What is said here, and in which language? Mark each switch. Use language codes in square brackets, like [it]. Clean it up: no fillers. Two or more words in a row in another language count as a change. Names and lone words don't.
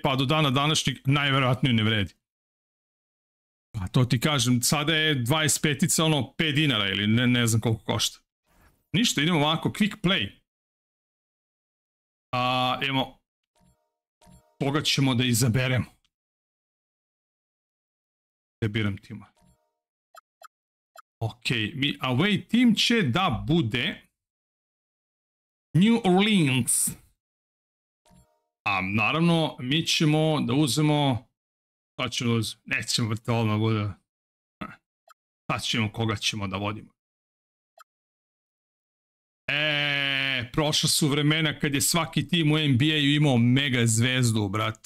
[sr] pa do dana današnjeg, najverovatnije ne vredi. Pa to ti kažem, sada je 25-ica ono 5 dinara ili ne znam koliko košta. Ništa, idemo ovako, [en] quick play. [sr] Evo, koga ćemo da izaberemo? Ja biram tima. Ok, [en] away team [sr] će da bude New Orleans. A naravno, mi ćemo da uzmemo, šta ćemo da uzmemo? Nećemo da odmah bude. Sad ćemo koga ćemo da vodimo. Prošla su vremena kad je svaki tim u NBA-u imao mega zvezdu, brate.